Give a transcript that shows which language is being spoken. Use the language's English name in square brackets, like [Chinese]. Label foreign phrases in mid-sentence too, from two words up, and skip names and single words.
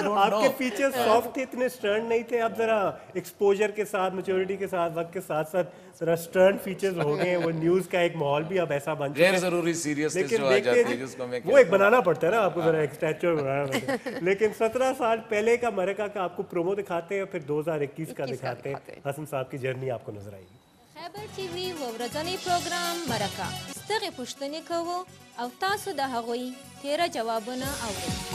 [Urdu] آپ کے [English] features soft [Urdu] تھے، اتنے سٹرن نہیں تھے۔ اب ذرا ایکسپوژر کے ساتھ، میچورٹی کے ساتھ، وقت کے ساتھ ساتھ ذرا [English] stern features [Urdu] ہو گئے ہیں. وہ نیوز کا ایک ماحول بھی اب ایسا بن غیر ضروری سیریسنس جو آ جاتی ہے، جس کو میں وہ ایک بنانا پڑتا ہے نا آپ کو، ذرا ایک سٹیچو بنانا پڑتا ہے۔ لیکن 17 سال پہلے کا مرکہ کا آپ کو پرومو دکھاتے ہیں، پھر 2021 کا دکھاتے ہیں. حسن صاحب کی جرنی آپ کو نظر آئے گی. [Pashto] خبر ټي وي ورځنی پروګرام مرکه ستغه پوښتنې کوو او تاسو د هغوی تیره جوابونه اورئ.